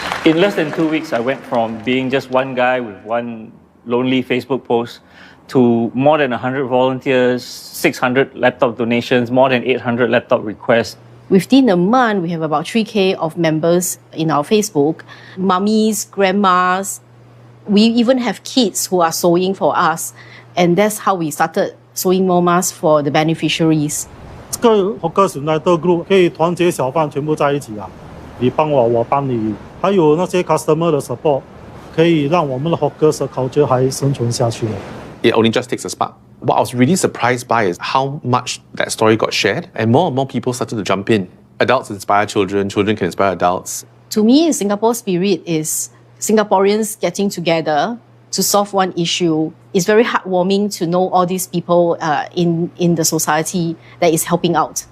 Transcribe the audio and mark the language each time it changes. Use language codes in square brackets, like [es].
[en] In less than 2 weeks, I went from being just one guy with one lonely Facebook post to more than 100 volunteers, 600 laptop donations, more than 800 laptop requests. Within a month, we have about 3K of members in our Facebook, mummies, grandmas. We even have kids who are sewing for us. And that's how we started sewing more masks for the beneficiaries. [zh] 这个 Hawkers United Group 可以团结小贩全部在一起啊，你帮我，我帮你，还有那些 customer 的 support， 可以让我们的 Hawkers 的 culture 还生存下去的。 [en] It only just takes a spark. What I was really surprised by is how much that story got shared, and more people started to jump in. Adults inspire children, children can inspire adults. To me, Singapore spirit is Singaporeans getting together to solve one issue. It's very heartwarming to know all these people in the society that is helping out.